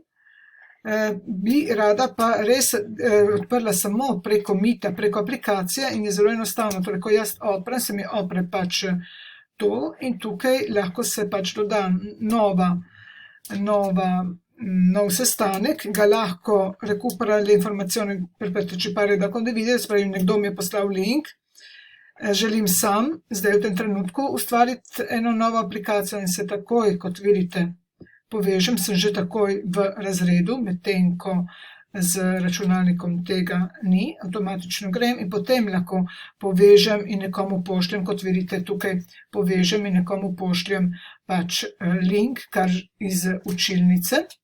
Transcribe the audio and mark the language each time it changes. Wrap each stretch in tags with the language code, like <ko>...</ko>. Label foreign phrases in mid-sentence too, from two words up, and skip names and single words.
<sl>Bi rada pa res odprla samo preko Meeta, preko aplikacije in je zelo enostavno. Torej, ko jaz odprem, se mi odpre pač to in tukaj lahko se pač doda nov sestanek, ga lahko recupera</sl> <it>le informazioni per partecipare da condividere,</it> <sl>spravi, nekdo mi je poslal link, želim sam, zdaj v tem trenutku, ustvariti eno novo aplikacijo in se takoj, kot vidite, povežem, sem že takoj v razredu, medtem ko z računalnikom tega ni, avtomatično grem in potem lahko povežem in nekomu pošljem, kot vidite tukaj, povežem in nekomu pošljem pač link, kar iz učilnice.</sl>